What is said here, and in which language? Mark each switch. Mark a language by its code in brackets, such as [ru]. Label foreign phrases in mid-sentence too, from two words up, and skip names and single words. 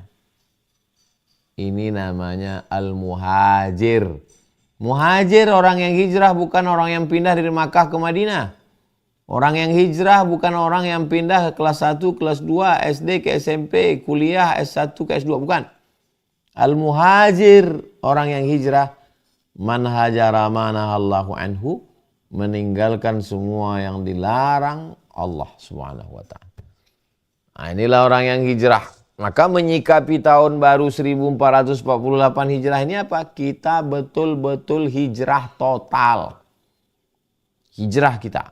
[id] Ini namanya al-muhajir. Muhajir orang yang hijrah, bukan orang yang pindah dari Makkah ke Madinah. Orang yang hijrah bukan orang yang pindah ke kelas 1, kelas 2, SD ke SMP, kuliah S1 ke S2, bukan. Al-muhajir, orang yang hijrah, [ar] من هجر ما نهى الله عنه, [id] meninggalkan semua yang dilarang Allah [ar] سبحانه وتعالى. [id] Nah, inilah orang yang hijrah. Maka menyikapi tahun baru 1448 Hijrah ini apa? Kita betul-betul hijrah total. Hijrah kita.